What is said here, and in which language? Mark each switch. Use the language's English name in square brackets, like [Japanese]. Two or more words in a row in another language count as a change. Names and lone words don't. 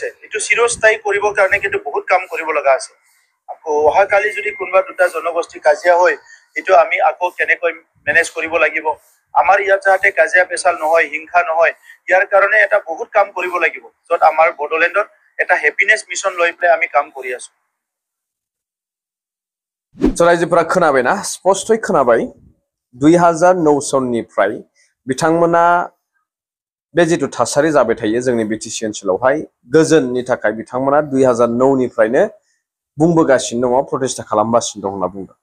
[Assamese] এইটো চিৰস্থায়ী কৰিবৰ কাৰণে কিন্তু বহুত কাম কৰিব লগা আছে। আকৌ অহাকালি যদি কোনোবা দুটা জনগোষ্ঠী কাজিয়া হয়, এইটো আমি আকৌ কেনেকৈ মেনেজ কৰিব লাগিব। আমাৰ ইয়াত যাতে কাজিয়া পেচাল নহয়, হিংসা নহয়, ইয়াৰ কাৰণে এটা বহুত কাম কৰিব লাগিব, য'ত আমাৰ বড়োলেণ্ডত এটা [English] happiness mission [Assamese] লৈ পেলাই আমি কাম কৰি আছো। [Bodo] रायजोफोरा खोनाबायना, स्पष्टयै खोनाबाय। 2009 सननिफ्राय बिथांमोना बे जिथु थासारि जाबाय थायो जोंनि बिटिसि ओनसोलावहाय गोजोननि थाखाय बिथांमोना 2009 निफ्रायनो बुंबोगासिनो दङ, प्रटेस्ट खालामगासिनो दं होनना बुंदों।